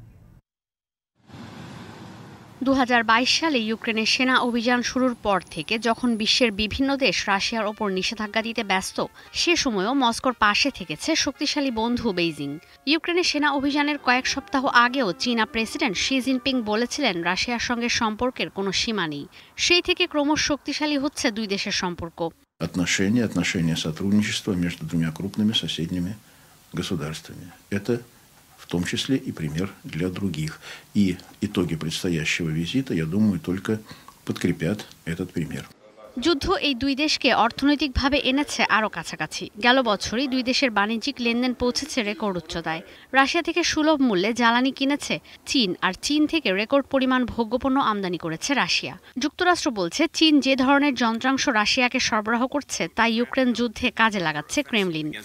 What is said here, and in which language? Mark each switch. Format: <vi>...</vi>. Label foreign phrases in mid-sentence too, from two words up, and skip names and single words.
<bn>2022 সালে ইউক্রেনের সেনা অভিযান শুরুর পর থেকে যখন বিশ্বের বিভিন্ন দেশ রাশিয়ার ওপর নিষেধাজ্ঞা দিতে ব্যস্ত, সে সময়ও মস্কোর পাশে থেকেছে শক্তিশালী বন্ধু বেইজিং। ইউক্রেনের সেনা অভিযানের কয়েক সপ্তাহ আগেও চীনা প্রেসিডেন্ট শি জিনপিং বলেছিলেন রাশিয়ার সঙ্গে সম্পর্কের কোনো সীমা নেই। সেই থেকে ক্রমশ শক্তিশালী হচ্ছে দুই দেশের সম্পর্ক।</bn> <ru>Отношения сотрудничества между двумя крупными соседними государствами. Это в том числе и пример для других. И итоги предстоящего визита, я думаю, только подкрепят этот пример.</ru> <bn>যুদ্ধ এই দুই দেশকে অর্থনৈতিকভাবে এনেছে আরও কাছাকাছি। গেল বছরই দুই দেশের বাণিজ্যিক লেনদেন পৌঁছেছে রেকর্ড উচ্চতায়। রাশিয়া থেকে সুলভ মূল্যে জ্বালানি কিনেছে চীন, আর চীন থেকে রেকর্ড পরিমাণ ভোগ্যপণ্য আমদানি করেছে রাশিয়া। যুক্তরাষ্ট্র বলছে চীন যে ধরনের যন্ত্রাংশ রাশিয়াকে সরবরাহ করছে তা ইউক্রেন যুদ্ধে কাজে লাগাচ্ছে ক্রেমলিন।</bn>